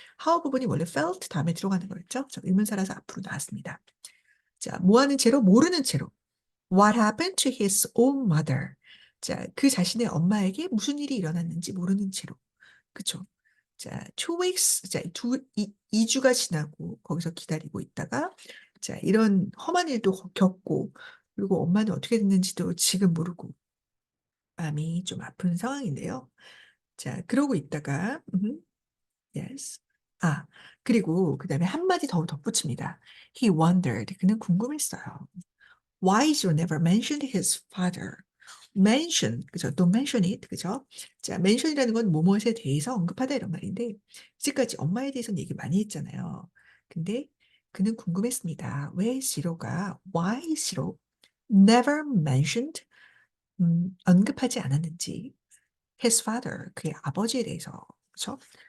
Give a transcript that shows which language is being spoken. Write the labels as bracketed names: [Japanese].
[Korean] How 부분이 원래 felt 다음에 들어가는 거였죠. 저 의문사라서 앞으로 나왔습니다. 자, 뭐 하는 채로? 모르는 채로. [English] What happened to his own mother? [Korean] 자, 그 자신의 엄마에게 무슨 일이 일어났는지 모르는 채로. 그쵸? 자, 2 weeks, 자, 2주가 지나고 거기서 기다리고 있다가, 자, 이런 험한 일도 겪고, 그리고 엄마는 어떻게 됐는지도 지금 모르고, 마음이 좀 아픈 상황인데요. 자, 그러고 있다가, yes. 아, 그리고 그 다음에 한마디 더 덧붙입니다. [English] He wondered. [Korean] 그는 궁금했어요. [English] Why is you never mentioned his father? mention, [Korean] 그죠? [English] Don't mention it, [Korean] 그죠? 자, mention이라는 건 뭐뭇에 대해서 언급하다 이런 말인데, 이제까지 엄마에 대해서는 얘기 많이 했잖아요. 근데 그는 궁금했습니다. 왜 시로가, why 시로 [English] never mentioned, [Korean] 언급하지 않았는지, his father, 그의 아버지에 대해서, 그죠?